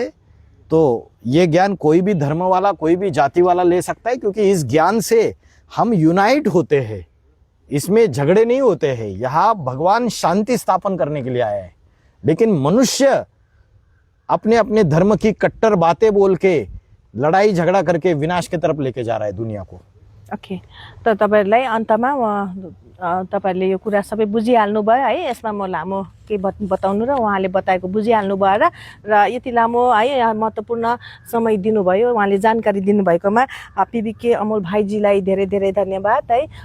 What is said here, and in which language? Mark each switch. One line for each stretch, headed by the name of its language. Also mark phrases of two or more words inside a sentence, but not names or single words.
Hindi: तो ये ज्ञान कोई भी धर्म वाला, कोई भी जाति वाला ले सकता है, क्योंकि इस ज्ञान से हम यूनाइट होते हैं, इसमें झगड़े नहीं होते हैं। यहाँ भगवान शांति स्थापन करने के लिए आया है, लेकिन मनुष्य अपने अपने धर्म की कट्टर बातें बोल के लड़ाई झगड़ा करके विनाश की तरफ लेके जा रहा है दुनिया को। ओके,
Nepali: त तपाईहरुलाई अन्तमा तपाईहरुले यो कुरा सबै बुझिहाल्नु भयो है। यसमा म लामो के बताउनु र उहाँले बताएको बुझिहाल्नु भयो र यति लामो है महत्त्वपूर्ण समय दिनुभयो, उहाँले जानकारी दिनुभएकोमा पिबिके अमोल भाइजीलाई धेरै धेरै धन्यवाद है।